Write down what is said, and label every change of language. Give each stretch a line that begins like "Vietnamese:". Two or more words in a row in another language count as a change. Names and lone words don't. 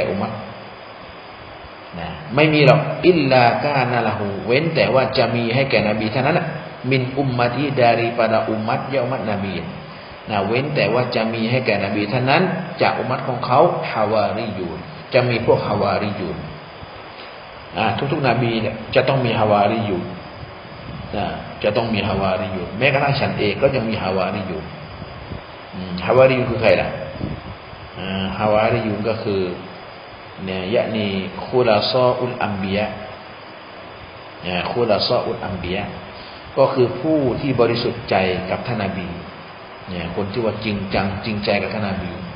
Thai: อุมัตไม่มีหรอก
Arabic: إلا كان له
Thai: เว้นแต่ว่าจะมีให้แก่นบีเท่านั้น
Arabic: من أمته
Malay: daripada umat ya umat nabi
Thai: เว้นแต่ว่าจะ มีให้แก่นบีท่านนั้นจากอุมัตของเขาฮาวาริยูนจะมีพวกฮาวาริยูนทุ กๆนบีเนี่ยจะต้องมีฮาวาริยูนจะต้องมีฮาวาริยูนแม้กระทั่งฉันเองก็ยังมีฮาวาริยูนฮาวาริยูนคือใครล่ะฮาวาริยูนก็คือเนี่ยยะนี
Arabic: خلاصة الأنبياء خلاصة الأنبياء
Thai: ก็คือผู้ที่บริสุทธิ์ใจกับท่านนบีคนที่ว่าจริงจังจริงใจกับท่านนบี